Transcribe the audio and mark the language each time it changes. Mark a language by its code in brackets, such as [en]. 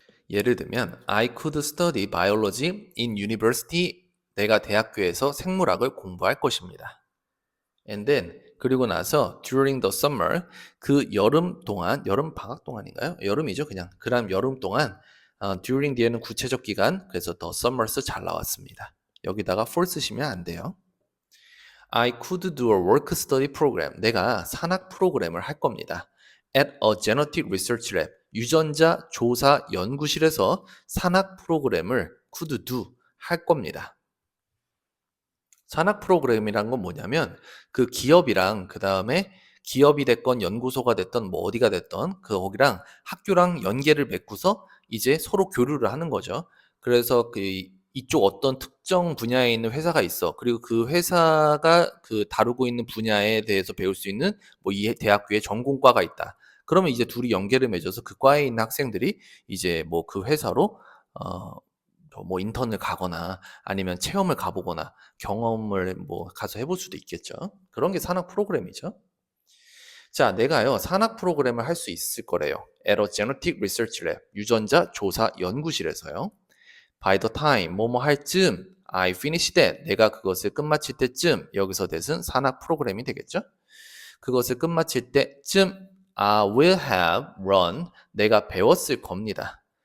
[ko] 예를 들면 [en] I could study biology in university. [ko] 내가 대학교에서 생물학을 공부할 것입니다. [en] And then [ko] 그리고 나서 [en] during the summer [ko] 그 여름 동안 여름 방학 동안인가요? 여름이죠 그냥. 그럼 여름 동안 during 뒤에는 구체적 기간 그래서 the summers 잘 나왔습니다. 여기다가 for 쓰시면 안 돼요. [en] I could do a work study program. [ko] 내가 산학 프로그램을 할 겁니다. [en] At a genetic research lab. [ko] 유전자 조사 연구실에서 산학 프로그램을 [en] could do [ko] 할 겁니다. 산학 프로그램이란 건 뭐냐면 그 기업이랑 그 다음에 기업이 됐건 연구소가 됐던 뭐 어디가 됐던 거기랑 학교랑 연계를 맺고서 이제 서로 교류를 하는 거죠. 그래서 이쪽 어떤 특정 분야에 있는 회사가 있어. 그리고 그 회사가 그 다루고 있는 분야에 대해서 배울 수 있는 뭐 이 대학교에 전공과가 있다. 그러면 이제 둘이 연계를 맺어서 그 과에 있는 학생들이 이제 뭐 그 회사로 뭐 인턴을 가거나 아니면 체험을 가보거나 경험을 뭐 가서 해볼 수도 있겠죠. 그런 게 산학 프로그램이죠. 자, 내가요 산학 프로그램을 할 수 있을 거래요. [en] At a genetic research lab [ko] 유전자 조사 연구실에서요. [en] By the time [ko] 뭐뭐 할 쯤 [en] I finish that [ko] 내가 그것을 끝마칠 때쯤 여기서 that은 산학 프로그램이 되겠죠. 그것을 끝마칠 때쯤 [en] I will have run [ko] 내가 배웠을 겁니다.